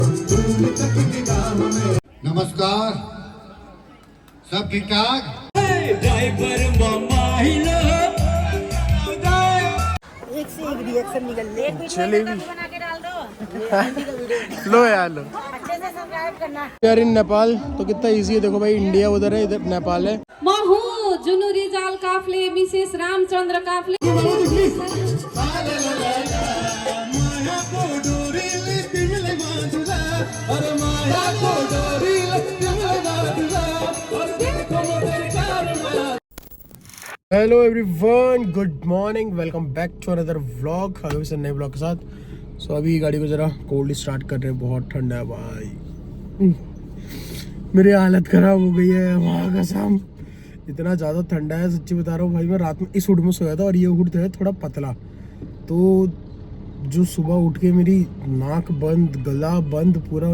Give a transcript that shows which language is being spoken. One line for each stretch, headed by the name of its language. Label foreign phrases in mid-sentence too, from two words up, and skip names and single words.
Hindi: नमस्कार, सब ठीक ठाक। एक से एक रिएक्शन निकल ले। जलेबी बना के डाल दो। लो यार लो। अच्छे से सब्सक्राइब करना। यार इन नेपाल तो कितना इजी है, देखो भाई इंडिया उधर है, इधर नेपाल है।
Nepali: म हुँ जुनु रिजाल काफ्ले मिसेस रामचन्द्र काफ्ले।
English: hello everyone, good morning, welcome back to another vlog.
Hindi: अभी से नए व्लॉग के साथ। सो अभी गाड़ी को जरा
English: cold start
Hindi: कर रहे हैं, बहुत ठंडा है भाई, मेरी हालत खराब हो गई है वहाँ कसम। इतना ज़्यादा ठंडा है, सच्ची बता रहा हूँ भाई। मैं रात में इस हुड में सोया था और ये हुड है थोड़ा पतला, तो जो सुबह उठ के मेरी नाक बंद, गला बंद पूरा।